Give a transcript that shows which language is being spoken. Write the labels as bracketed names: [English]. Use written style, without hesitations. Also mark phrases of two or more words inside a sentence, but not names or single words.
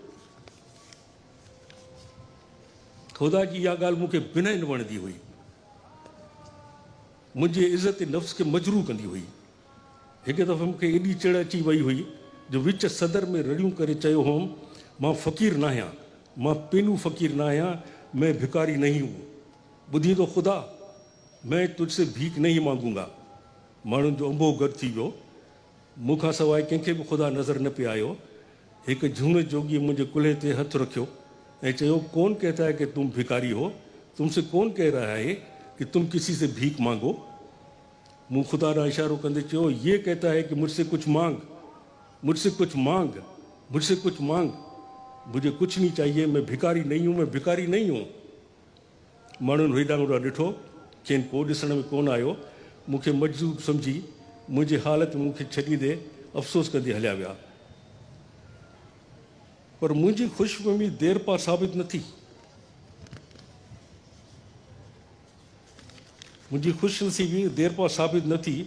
[Sindhi] ख़ुदा जी इहा ॻाल्हि मूंखे बिना न वणंदी हुई, मुंहिंजे इज़त नफ़्स खे मजरू कंदी हुई। हिकु दफ़ो मूंखे एॾी चिड़ अची वई हुई जो विच सदर में रड़ियूं करे चयो हुउमि, मां फ़क़ीर न आहियां, मां पेनू फ़क़ीर न आहियां, [Urdu] میں بھکاری نہیں ہوں. [Sindhi] ॿुधी तो ख़ुदा, [Urdu] میں تجھ سے بھیک نہیں مانگوں گا. [Sindhi] माण्हुनि जो अंबो गॾु थी वियो, मूंखां सवाइ कंहिंखे बि ख़ुदा नज़र न पियो आयो। हिकु झूने जोगीअ मुंहिंजे कुल्हे ते हथु रखियो ऐं चयो, [Urdu] کون کہتا ہے کہ تم بھکاری ہو، تم سے کون کہہ رہا ہے کہ تم کسی سے بھیک مانگو. [Sindhi] मूं ख़ुदा ॾांहुं इशारो कंदे चयो, [Urdu] یہ کہتا ہے کہ مجھ سے کچھ مانگ، مجھ سے کچھ مانگ، مجھ سے کچھ مانگ. مجھے کچھ نہیں چاہیے، میں بھکاری نہیں ہوں، میں بھکاری نہیں ہوں. [Sindhi] माण्हुनि हेॾां होॾां ॾिठो, खेनि को ॾिसण में कोन आयो। मूंखे मजबूर सम्झी मुंहिंजी हालत मूंखे छॾींदे अफ़सोस कंदे हलिया विया। पर मुंहिंजी ख़ुशफ़हमी देर पा साबित न थी। मुंहिंजी ख़ुशनसीबी देर पा साबित न थी।